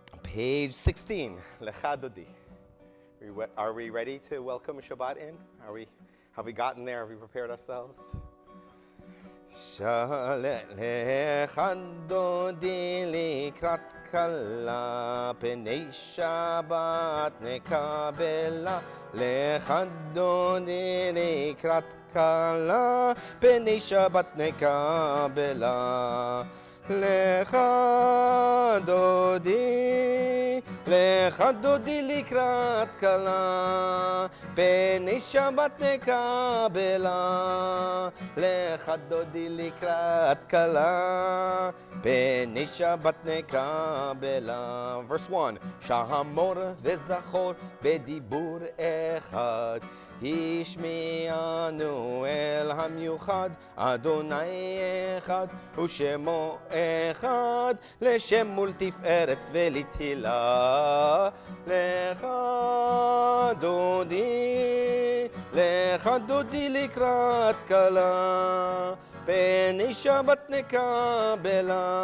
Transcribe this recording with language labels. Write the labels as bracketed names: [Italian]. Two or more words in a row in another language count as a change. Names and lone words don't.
[English] Page 16, Lecha Dodi. Are we ready to welcome Shabbat in? Have we gotten there? Have we prepared ourselves? [Hebrew] לכה דודי לקראת כלה פני שבת נקבלה. לכה דודי לקראת כלה פני שבת נקבלה. לכה דודי לקראת כלה פני שבת נקבלה. לכה דודי לקראת כלה פני שבת נקבלה. Verse 1, שמור וזכור בדבור אחד השמיענו אל המיוחד, אדוני אחד ושמו אחד, לשם ולתפארת ולתהילה. לך דודי לקראת כלה, פני שבת נקבלה.